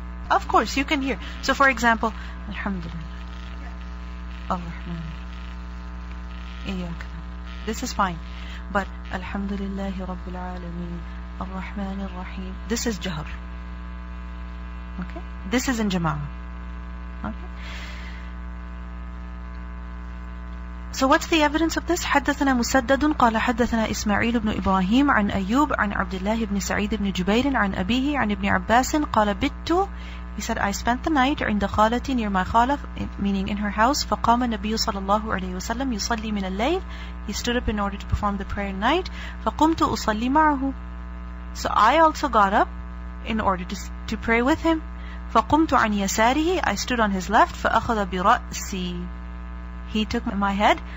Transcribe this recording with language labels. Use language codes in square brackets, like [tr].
[en] Of course, you can hear. So for example, Alhamdulillah, Ar-Rahman, Iyaka. This is fine. But Alhamdulillahi Rabbil Alameen, Ar-Rahman Ar-Rahim, this is jahr. Okay? This is in Jama'ah. Okay? So what's the evidence of this? [ar] حدثنا مسدد قال حدثنا إسماعيل بن إبراهيم عن أيوب عن عبد الله بن سعيد بن جبير عن أبيه عن ابن عباس قال بت, [en] he said, I spent the night [ar] عند خالتي, [en] near my khala, meaning in her house. [ar] فقام النبي صلى الله عليه وسلم يصلي من الليل, [en] he stood up in order to perform the prayer at night. [ar] فقمت أصلي معه, [en] so I also got up in order to pray with him. [ar] فقمت عن يساره, [en] I stood on his left. [ar] فأخذ برأسي, [en] he took my head.